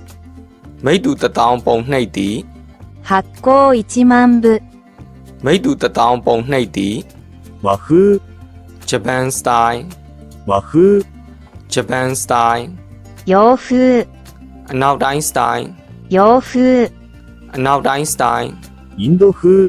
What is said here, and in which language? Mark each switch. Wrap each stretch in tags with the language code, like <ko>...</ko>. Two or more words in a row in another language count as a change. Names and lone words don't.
<my>မိတ္တူ1000ပုံနှိပ်သည်</my> <ja>発行1万部。</ja> <my>မိတ္တူ1000ပုံနှိပ်သည်</my> <ja>和風、</ja> <en>Japan style</en> <ja>和風。</ja> <en>Japan style</en> <ja>洋風。</ja> <my>အနောက်တိုင်း style</my> <ja>洋風。</ja> <my>အနောက်တိုင်း style</my> <ja>インド風、</ja>